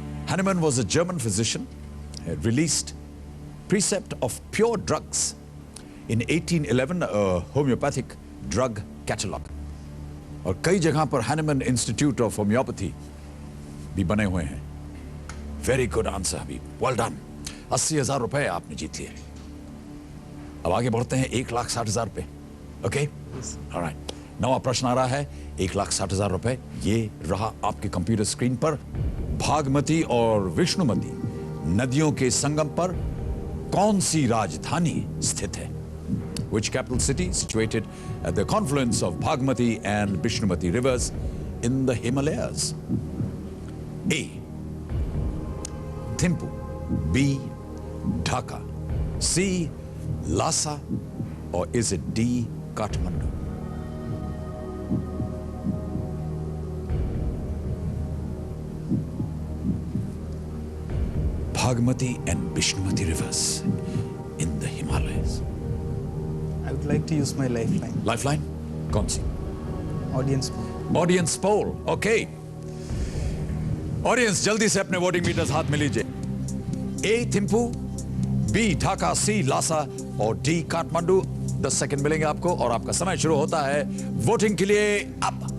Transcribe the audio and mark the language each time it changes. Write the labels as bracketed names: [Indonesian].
[English] Hahnemann was a German physician, released Precept of Pure Drugs in 1811, a homeopathic drug catalog. [Hindi] और कई जगह पर Hahnemann Institute of Homeopathy भी बने हुए हैं। [English] Very good answer Habib, well done. [Hindi] 80,000 रुपए आपने जीत लिए। अब आगे बढ़ते हैं 1,60,000 पे। Okay, alright. 9वां प्रश्न आ रहा है, 1,60,000 रुपए। ये रहा आपके कंप्यूटर स्क्रीन पर। भागमती और विष्णुमती नदियों के संगम पर कौन सी राजधानी स्थित है? [English] Which capital city situated at the confluence of Bhagmati and Vishnumati rivers in the Himalayas? A, Thimphu. B, Dhaka. C. Lhasa, or is it D. Kathmandu? Bhagmati and Bishnumati rivers in the Himalayas. I would like to use my lifeline. [Hindi] Lifeline? कौन सी? [English] Audience. Audience poll. [Hindi] Okay, audience जल्दी से अपने voting metres हाथ में लीजिए. ए Thimphu, B Dhaka, सी लासा और D Kathmandu. 10 second मिलेंगे आपको और आपका समय शुरू होता है वोटिंग के लिए अब.